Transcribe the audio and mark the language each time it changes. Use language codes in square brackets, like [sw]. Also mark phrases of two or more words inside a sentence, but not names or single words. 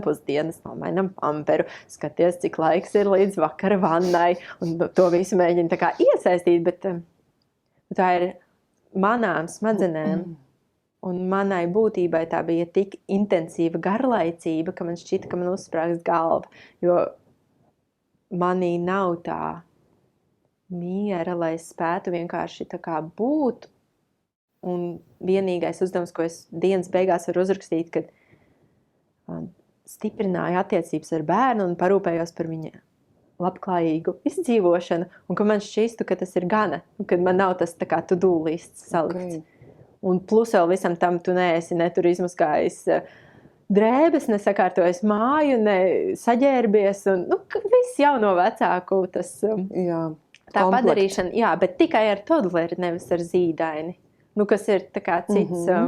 [lv] pusdienas, nomainam pamperu, skaties, cik laiks ir līdz vakara vannai, un to visu mēģina tā kā iesaistīt, bet tā ir manām smadzenēm un manai būtībai tā bija tik intensīva garlaicība, ka man šķita, ka man uzsprāgst galva, jo manī nav tā miera, lai es spētu vienkārši tā kā būt. Un vienīgais uzdevums, ko es dienas beigās varu uzrakstīt, kad stiprināju attiecības ar bērnu un parūpējos par viņa labklājīgu izdzīvošanu, un ka man šķistu, ka tas ir gana, un kad man nav tas tā kā to-do lists salikts. Un plus vēl visam tam tu neesi ne tur izmaskājis drēbes, ne sakārtojis māju, ne saģērbies, un viss jau no vecāku tas tā padarīšana, jā, bet tikai ar toddleri, nevis ar zīdaini, kas ir tā kā cits,